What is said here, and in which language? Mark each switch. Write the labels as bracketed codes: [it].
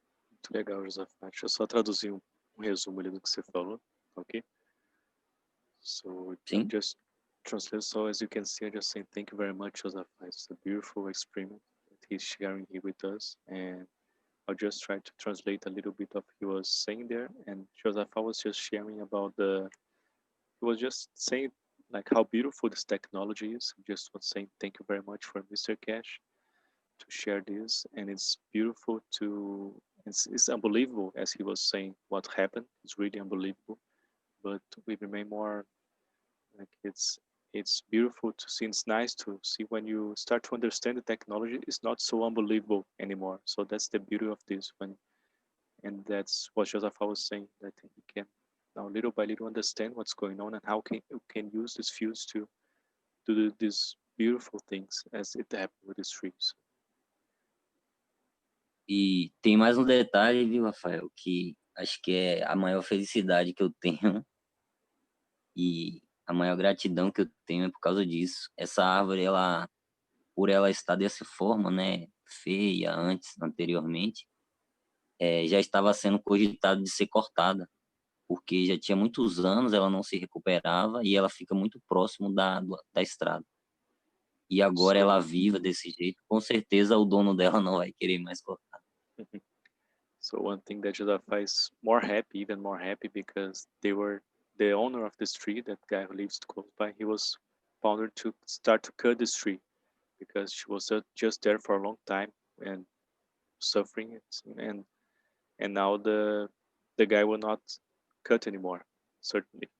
[pt] Muito legal, Josafá. Deixa eu só traduzir um resumo ali do que você falou, ok? [en] So translate. So as you can see, I just saying thank you very much, Joseph. It's a beautiful experiment that he's sharing here with us, and I'll just try to translate a little bit of what he was saying there. And Joseph was just sharing about he was just saying like how beautiful this technology is. He just was saying thank you very much for Mr. Keshe to share this, and it's beautiful it's unbelievable, as he was saying, what happened. It's really unbelievable, but we remain more like it's beautiful to see. It's nice to see when you start to understand the technology. It's not so unbelievable anymore. So that's the beauty of this and that's what Joseph was saying, that he can now little by little understand what's going on and how you can use these fields to do these beautiful things as it happened with these trees. [pt] E tem mais um detalhe, viu, Rafael, que acho que é a maior felicidade que eu tenho e a maior gratidão que eu tenho é por causa disso. Essa árvore, por ela estar dessa forma, né, feia anteriormente, já estava sendo cogitado de ser cortada, porque já tinha muitos anos ela não se recuperava e ela fica muito próximo da estrada. E agora ela viva desse jeito, com certeza o dono dela não vai querer mais cortar. [en] So one thing that Joseph is even more happy, because they were the owner of this tree, that guy who lives close by, he was bothered to start to cut this tree because she was just there for a long time and suffering it, and now the guy will not cut anymore, certainly.